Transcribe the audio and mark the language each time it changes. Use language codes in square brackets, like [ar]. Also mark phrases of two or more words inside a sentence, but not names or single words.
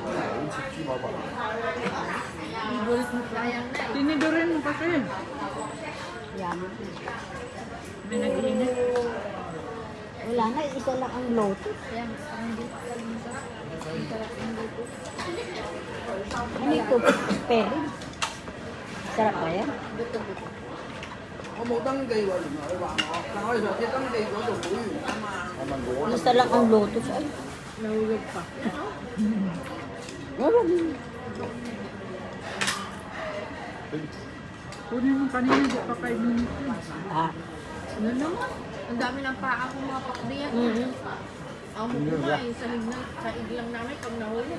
[tl] Tinidurin mo kasi. Yan. May nag-init. Wala na, isa lang ang lotus. Ano ito? Peri. Sarap ba yan? [yue] 我冇登記喎，原來佢話我，但我哋上次登記嗰度會員啊嘛。 [tl] Isa lang ang lotus. Ay, Nahulog pa. wala. Kunin mo kanina, di pa 5 minutes yun. Ah. ano naman? Ang dami ng paa kong mga pakdiyan. Ang kumain sa iglang namin pag nahulog.